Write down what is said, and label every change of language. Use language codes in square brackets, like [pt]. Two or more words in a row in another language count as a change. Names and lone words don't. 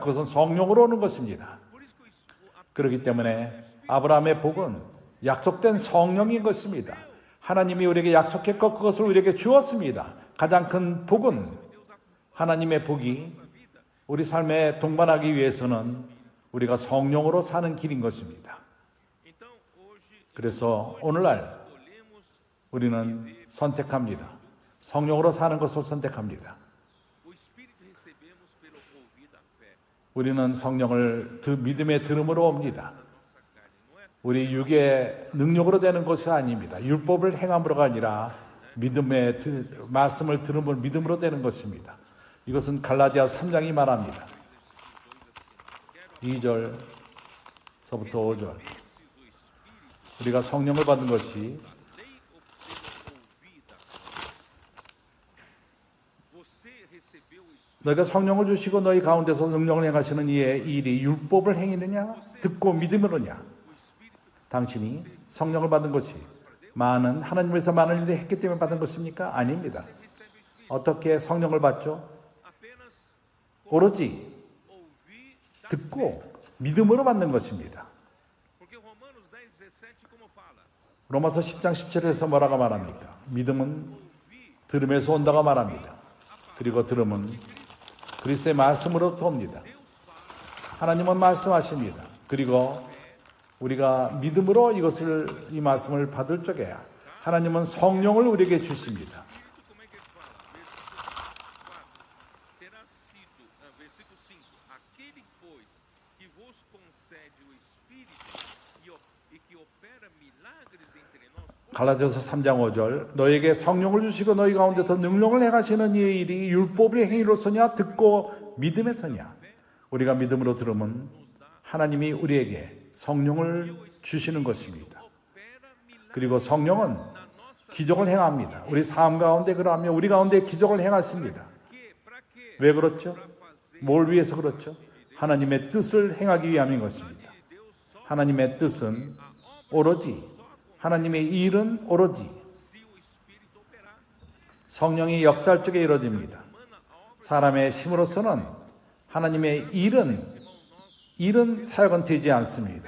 [ko] 그것은 성령으로 오는 것입니다. 그렇기 때문에 아브라함의 복은 약속된 성령인 것입니다. 하나님이 우리에게 약속했고 그것을 우리에게 주었습니다. 가장 큰 복은 하나님의 복이 우리 삶에 동반하기 위해서는 우리가 성령으로 사는 길인 것입니다. [pt] então hoje [ko] 그래서 오늘날 [pt] escolhemos [ko] 우리는 선택합니다. 성령으로 사는 것을 선택합니다. [pt] o Espírito recebemos pelo ouvir da fé. [ko] 우리는 성령을 믿음의 들음으로 옵니다. [pt] Nossa carne não é [ko] 우리 육의 능력으로 되는 것이 아닙니다. 율법을 행함으로가 아니라 믿음의 말씀을 들음으로 믿음으로 되는 것입니다. 이것은 갈라디아 3장이 말합니다. 2절서부터 5절. 우리가 성령을 받은 것이 [pt] lei ou pelo ouvir da fé. Você recebeu o Espírito. [ko] 너희가 성령을 주시고 너희 가운데서 능력을 행하시는 이의 일이 율법을 행하느냐 듣고 믿음으로냐. 당신이 성령을 받은 것이 많은 하나님에서 많은 일을 했기 때문에 받은 것입니까? 아닙니다. 어떻게 성령을 받죠? [pt] Apenas [ko] 오로지 [pt] ouvir da [ko] 듣고 믿음으로 받는 것입니다. [pt] porque Romanos 10:17 como fala? [ko] 로마서 10장 17절에서 뭐라고 말합니까? 믿음은 들음에서 온다고 말합니다. 그리고 들음은 그리스도의 말씀으로부터 옵니다. 하나님은 말씀하십니다. 그리고 우리가 믿음으로 이 말씀을 받을 적에 하나님은 성령을 우리에게 주십니다. [pt] Como é que ele fala? Terá sido, versículo 5, aquele, pois, que vos concede o Espírito e que opera milagres entre nós, [ko] 갈라디아서 3장 5절 너에게 성령을 주시고 너희 가운데서 능력을 행하시는 이의 일이 율법의 행위로서냐 듣고 믿음에서냐. 우리가 믿음으로 들으면 하나님이 우리에게 성령을 주시는 것입니다. [pt] opera milagres [ko] 그리고 성령은 [pt] na nossa [ko] 기적을 행합니다. 우리 삶 가운데 그러하며 우리 가운데 기적을 행하십니다. [pt] para quê? [ko] 왜 그렇죠? 뭘 위해서 그렇죠? 하나님의 뜻을 행하기 위함인 것입니다. 하나님의 뜻은 오로지 하나님의 일은 오로지 [pt] Se o Espírito operar, [ko] 성령이 역사할 적에 이루어집니다. 사람의 힘으로서는 하나님의 일은 사역은 되지 않습니다.